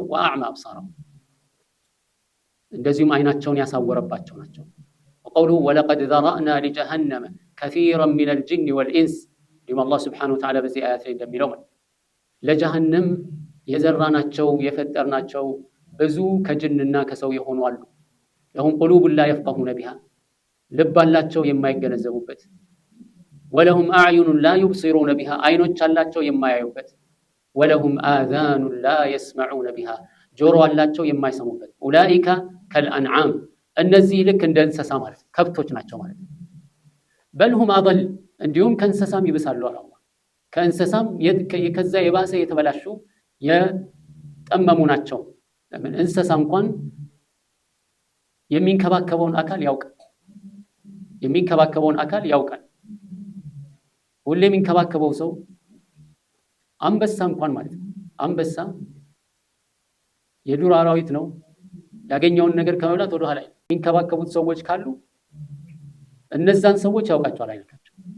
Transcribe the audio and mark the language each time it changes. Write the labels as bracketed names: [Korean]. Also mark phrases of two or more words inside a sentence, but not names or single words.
[Arabic] وأعمى أبصارهم [Amharic] እንደዚሁም አይናቸውን ያሳወረባቸው ናቸው። [Arabic] وقوله ولقد ذرأنا لجهنم كثيرا من الجن والإنس لما الله سبحانه وتعالى [Amharic] በዚህ አያት ላይ እንደሚለው ለጀሃነም የዘራናቸው የፈጠርናቸው ብዙ ከጅንና ከሰው የሆኑ አሉ። [Arabic] لهم قلوب لا يفقهون بها [Amharic] ልብ አላቸው የማይገነዘቡበት። [Arabic] ولهم أعين لا يبصرون بها [Amharic] አይኖች አላቸው የማያዩበት። [Arabic] ولهم آذان لا يسمعون بها [Amharic] ጆሮ አላቸው የማይሰሙበት። [Arabic] أولئك كالأنعام [Amharic] እነዚህ ልክ እንደ እንስሳ ማለት ከብቶች ናቸው ማለት ነው። [Arabic] بل هم أضل [Amharic] እንዲሁም ከእንስሳም ይብሳሉ አለ አላህ። ከእንስሳም ከዛ የባሰ የተበላሹ የጠመሙ ናቸው። ለምን እንስሳ እንኳን የሚንከባከበውን አካል ያውቃል። ሁሌ የሚንከባከበው ሰው አንበሳ እንኳን ማለት ነው። አንበሳ የዱር አራዊት ነው። ያገኘውን ነገር ከመብላት ወደ ኋላ የሚንከባከቡት ሰዎች ካሉ እነዛን ሰዎች ያውቃቸዋል አይነካቸው።